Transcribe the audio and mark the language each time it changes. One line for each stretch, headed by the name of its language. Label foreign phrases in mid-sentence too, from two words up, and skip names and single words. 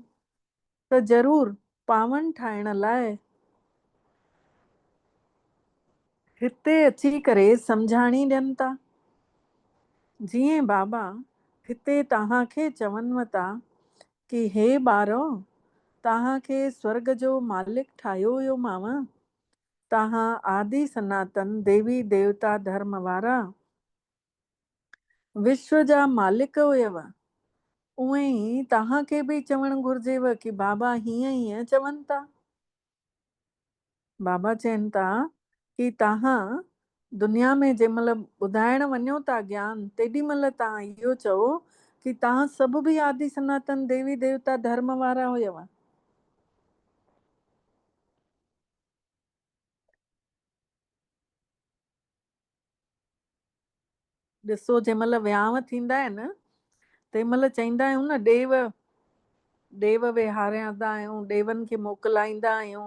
Sindhi: त ज़रूरु पावन ठाहिण लाइ हिते अची करे सम्झाणी ॾियनि था। जीअं बाबा हिते तव्हांखे चवनिव था कि हे ॿारो, तव्हांखे स्वर्ग जो मालिक ठाहियो हुयो मांव, तव्हां आदि सनातन देवी देवता धर्म वारा विश्व जा मालिक हुयव। उहे ई तव्हांखे बि चवणु घुरिजेव कि बाबा हीअं चवनि था। बाबा चवनि था कि तव्हां दुनिया में जंहिं महिल ॿुधाइण वञो था ज्ञान, तेॾी महिल तव्हां इहो चओ कि तव्हां सभु बि आदि सनातन देवी देवता धर्म वारा हुयव। ॾिसो, जंहिं महिल विहांव थींदा आहिनि, तंहिं महिल चवंदा आहियूं न, ॾेव विहारंदा आहियूं, ॾेवनि खे मोकिलाईंदा आहियूं।